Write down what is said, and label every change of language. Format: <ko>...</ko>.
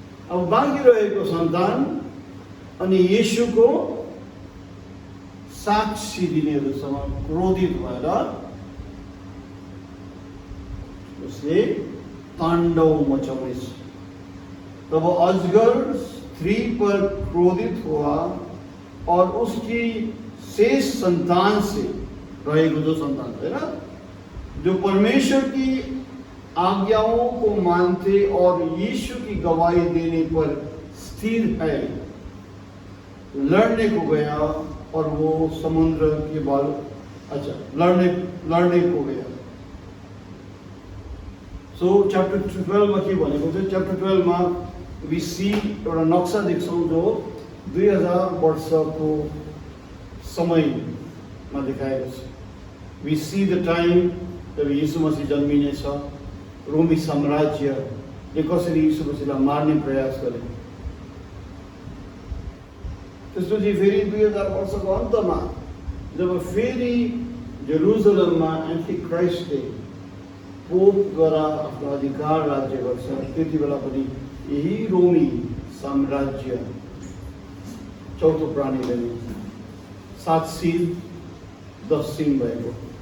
<ne>अब बाँकी रहेको सन्तान अनि येशूको साक्षी दिनेहरूसँग क्रोधित भएर उसले ताण्डव मचाउनेछ।</ne> <hi>तब अजगर स्त्री पर क्रोधित हुआ और उसकी शेष संतान से</hi> <ne>रहेको</ne> <hi>जो संतान है ना, जो परमेश्वर की आज्ञाओं को मानते और यीशु की गवाही देने पर स्थिर है, लड़ने को गया और वो समुद्र के लड़ने को गया।</hi> <ne>सो च्याप्टर 12 में के भनेको चाहिँ च्याप्टर 12 में</ne> <en>we see</en> <ne>एउटा नक्सा देख्छौँ जो 2000 वर्षको समयमा देखाएको छ।</ne> <en>we see the time</en> <ne>जब यीशु मसीह जन्मिनेछ, रोमी साम्राज्यले कसरी यीशु मसीहलाई मार्ने प्रयास गरे। त्यसपछि फेरि 2000 वर्षको अन्तमा जब फेरि जेरुसलममा एन्टी क्राइस्टले पोपद्वारा आफ्नो अधिकार राज्य गर्छ, त्यति बेला पनि यही रोमी साम्राज्य चौथो प्राणीले 7 सिल 10 सिङ भएको</ne>